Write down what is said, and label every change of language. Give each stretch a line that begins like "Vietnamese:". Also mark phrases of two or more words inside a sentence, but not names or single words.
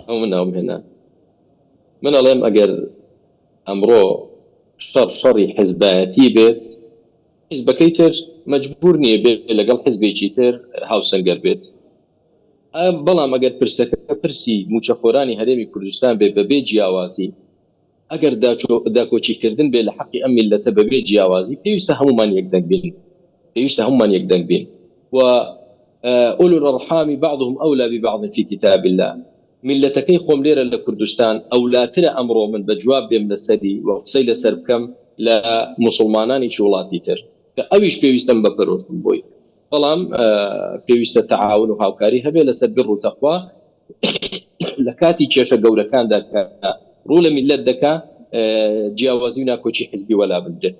Central Kurdish: ئەو من ناوم هێنا من ئەڵێم ئەگەر ئەمڕۆ شەڕی حزبایەتی بێت حزبەکەی تر مەجبور نییە بێت لەگەڵ حزبێکی تر هاوسەنگەر بێت بەڵام ئەگەر پرسەکە پرسی موچەخۆرانی هەرێمی کوردستان بێ بەبێ جیاوازی ئەگەر داکۆچیکردن بێ لە حەقی ئەم میلەتە بەبێ جیاوازی پێویستە هەمومان یەکدەنگ بین پێویستە هەمومان یەکدەنگ بین
Arabic: و أولو الأرحام بعضهم أولى ببعض في كتاب الله
Central Kurdish: ملتەکەی خۆم لێرە لە کوردستان ئەولاترە ئەمڕۆ من بە جواب بێم لەسەری و قسەی لەسەر بکەم لە موسڵمانانێکی وڵاتی تر کە ئەویش پێویستم بە پەرۆشتن بۆی بەڵام پێویستە تەعاون و هاوکاری هەبێ لەسەر بڕ و تەقوا لە کاتی کێشە گەورەکاندا کە ڕوو لە میلەت دەکا جیاوازی و ناکۆچی حزبی وەلا بدرێت